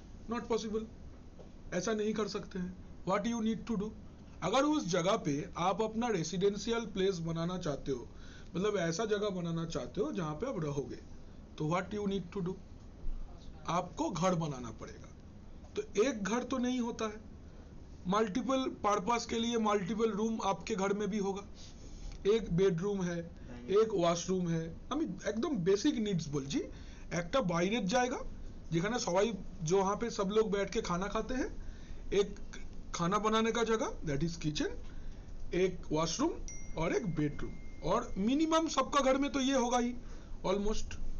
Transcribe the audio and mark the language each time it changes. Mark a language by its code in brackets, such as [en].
[en] not possible, [hi] ऐसा नहीं कर सकते हैं। [en] what you need to do, [hi] अगर उस जगह पे आप अपना रेसिडेंशियल प्लेस बनाना चाहते हो, मतलब ऐसा जगह बनाना चाहते हो जहां पे आप रहोगे, तो what you need to do, आपको घर बनाना पड़ेगा। तो एक घर तो नहीं होता है, मल्टीपल पर्पस के लिए मल्टीपल रूम आपके घर में भी होगा। एक बेडरूम है, एक [bn] ওয়াশরুম है, আমি একদম বেসিক নিডস বলছি। একটা বাইরের জায়গা যেখানে সবাই [hi] जहाँ पे सब लोग बैठ के खाना खाते हैं, एक खाना बनाने का जगह [en] that is kitchen, [hi] एक वॉशरूम और एक बेडरूम, और मिनिमम सबका घर में तो ये होगा ही ऑलमोस्ट।